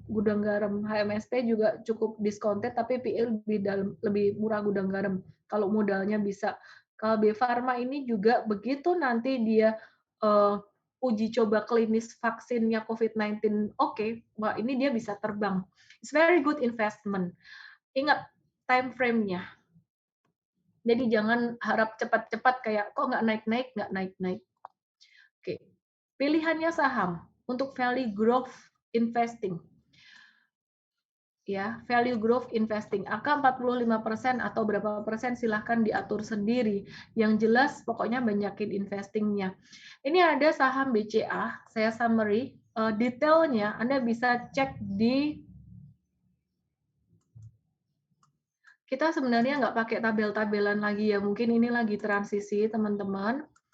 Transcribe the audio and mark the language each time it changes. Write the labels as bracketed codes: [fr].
[id] Gudang garam HMST juga cukup discounted tapi PE lebih murah gudang garam kalau modalnya bisa. Kalau B Farma ini juga begitu nanti dia uji coba klinis vaksinnya COVID-19 oke, wah ini dia bisa terbang. [en] It's very good investment. [id] Ingat time frame-nya. Jadi jangan harap cepat-cepat kayak kok nggak naik-naik, nggak naik-naik. Oke. Pilihannya saham. untuk value growth investing. Ya, value growth investing. Angka 45% atau berapa persen silahkan diatur sendiri. Yang jelas pokoknya banyakin investingnya. Ini ada saham BCA, saya summary. Detailnya Anda bisa cek di, kita sebenarnya nggak pakai tabel-tabelan lagi ya, mungkin ini lagi transisi teman-teman.